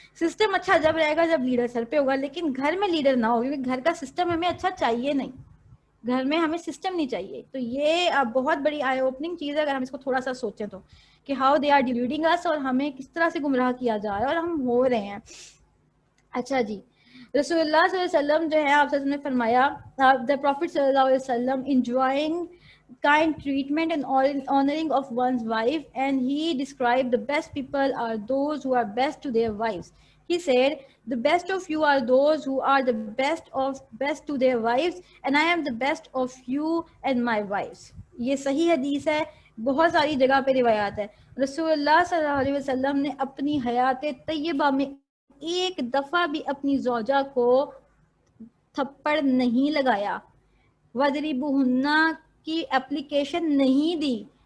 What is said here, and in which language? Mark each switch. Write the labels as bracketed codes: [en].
[ur] System اچھا جب رہے گا جب لیڈر سر پہ ہوگا، لیکن گھر میں لیڈر نہ ہو کیونکہ گھر کا سسٹم ہمیں اچھا چاہیے نہیں. گھر میں ہمیں سسٹم نہیں چاہیے. تو یہ بہت بڑی آئی اوپننگ چیز ہے اگر ہم اس کو تھوڑا سا سوچیں تو، کہ [en] how they are deluding اس [ur] اور ہمیں کس طرح سے گمراہ کیا جا رہا ہے اور ہم ہو رہے ہیں. اچھا جی، رسول اللہ صلی اللہ علیہ وسلم جو ہے آپ سے نے فرمایا [en] the Prophet صلی اللہ علیہ وسلم enjoying kind treatment and honoring of one's wife, and he described the best people are those who are best to their wives. He said, the best of you are those who are the best to their wives, and I am the best of you and my wives. [ur] یہ صحیح حدیث ہے، بہت ساری جگہ پہ روایات ہے. رسول اللہ صلی اللہ علیہ وسلم نے اپنی حیات طیبہ میں ایک دفعہ بھی اپنی زوجہ کو تھپڑ نہیں لگایا، وَضْرِبُوهُنَّ کی اپلیکیشن نہیں دی.